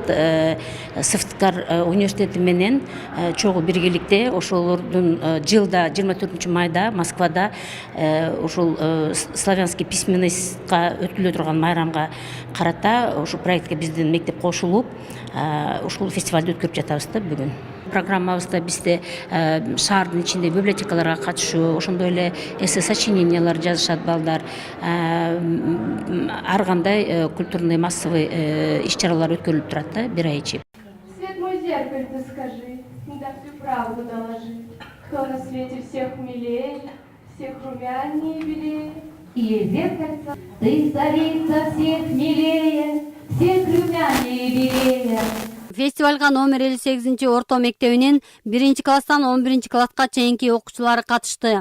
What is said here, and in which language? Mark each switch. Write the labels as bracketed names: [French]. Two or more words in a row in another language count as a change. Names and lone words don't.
[Kyrgyz] Сыктывкар университети менен чогуу биргеликте ошолордун жылда 24-майда Москвада ушул [Russian] славянский письменностька [Kyrgyz] өтүлө турган майрамга карата ушул проектке биздин мектеп кошулуп, ушул фестивалды өткөрүп жатабыз да бүгүн. Программабызда бизде шаардын ичинде библиотекаларга катышуу, ошондой эле эссе сочинениялар жазышат балдар, ар кандай [Russian] культурный массовый [Kyrgyz] иш-чаралар өткөрүлүп турат да бир ай ичи. [Russian] Свет мой зеркальце скажи, да всю правду доложи, кто на свете всех милее, всех румянее и белее. И зеркальце, ты царица всех милее, всех румянее и белее. [Kyrgyz] Фестивалга номер 58-орто мектебинин 1-класстан 11-класска чейинки окуучулары катышты.